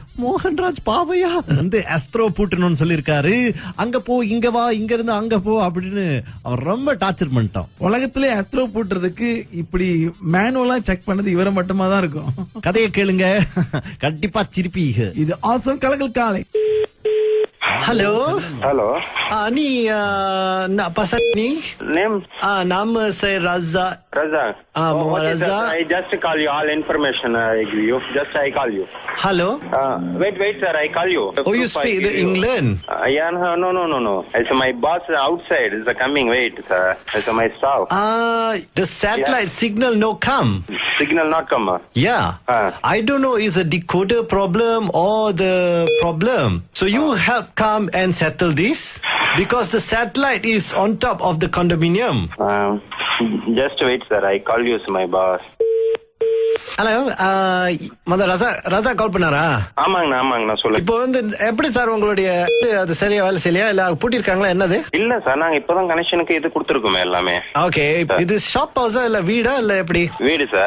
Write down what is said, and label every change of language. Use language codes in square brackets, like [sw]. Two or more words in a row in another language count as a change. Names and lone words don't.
[ta] மோகன்ராஜ் பாவையா வந்து அஸ்ட்ரோ பூட்டணும்னு சொல்லிருக்காரு. அங்க போ, இங்க வா, இங்க இருந்து அங்க போ அப்படின்னு அவர் ரொம்ப டார்ச்சர் பண்ணிட்டோம். உலகத்திலே அஸ்ட்ரோ பூட்டுறதுக்கு இப்படி [en] manually check [ta] பண்ணது இவரை மட்டுமா தான் இருக்கும். கதையை கேளுங்க, கண்டிப்பா சிரிப்பீங்க. இது ஆசம் கலக்கல் காலை. [en] Hello. Hello. [ms] Ni nak pasal ni? [en] Name? [ms] Nama saya Raza. Raza. Muhammad okay, Raza. [en] I just call you. All information I give you. Just I call you. Hello. Wait, sir. I call you. Oh, you speak the England? Yeah, no. It's my boss outside. Is coming. Wait, sir. It's my staff. The satellite signal no come. Signal not come. Yeah. I don't know is a decoder problem or the problem. So you help come and settle this because the satellite is on top of the condominium. Just wait, sir. I call you, my boss. [ta] ஹலோ, ராஜா கால் பண்ணாரா? ஆமாங்கண்ணா சொல்லுங்க. இப்போ வந்து எப்படி சார் உங்களுடைய அது சரியா வேலை செய்யலையா இல்ல பூட்டிருக்காங்களா என்னது? இல்ல சார், நாங்க இப்பதான் கனெக்ஷனுக்கு இது கொடுத்துருக்கோமே எல்லாமே. ஓகே, இது [en] shop house [ta] இல்ல வீடா இல்ல எப்படி? வீடு சார்.